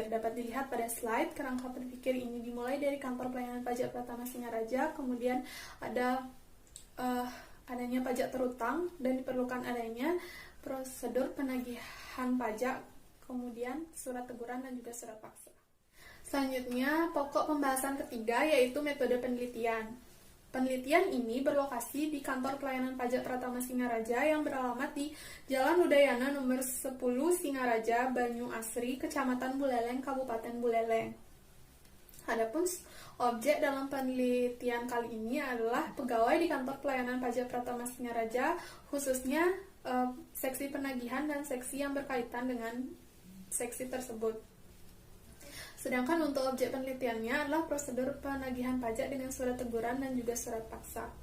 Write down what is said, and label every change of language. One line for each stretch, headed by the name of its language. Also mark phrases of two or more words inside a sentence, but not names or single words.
Indonesian: Dapat dilihat pada slide. Kerangka berpikir ini dimulai dari kantor pelayanan pajak Pratama Singaraja, kemudian ada adanya pajak terutang dan diperlukan adanya prosedur penagihan pajak, kemudian surat teguran dan juga surat paksa. Selanjutnya, pokok pembahasan ketiga yaitu metode penelitian. Penelitian ini berlokasi di kantor pelayanan pajak Pratama Singaraja yang beralamat di Jalan Udayana nomor 10 Singaraja, Banyu Asri, Kecamatan Buleleng, Kabupaten Buleleng. Adapun objek dalam penelitian kali ini adalah pegawai di kantor pelayanan pajak Pratama Singaraja, khususnya seksi penagihan dan seksi yang berkaitan dengan seksi tersebut. Sedangkan untuk objek penelitiannya adalah prosedur penagihan pajak dengan surat teguran dan juga surat paksa.